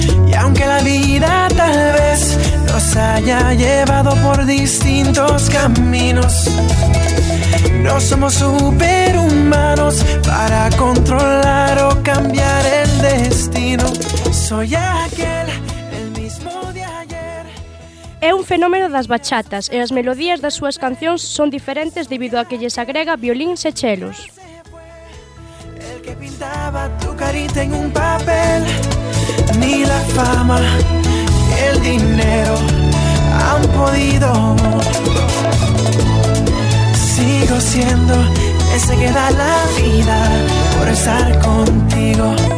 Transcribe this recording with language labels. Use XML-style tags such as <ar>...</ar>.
<es>Y aunque la vida tal vez nos haya llevado por distintos caminos, No somos superhumanos para controlar o cambiar el destino. Soy aquel, el mismo de ayer.</es> <gl>É un fenómeno das bachatas e as melodías das súas cancións son diferentes debido a que lles agrega violíns e chelos.</gl> <es>El que pintaba tu carita en un papel, ni la fama, el dinero han podido. Sigo siendo ese que da la vida por estar contigo.</es>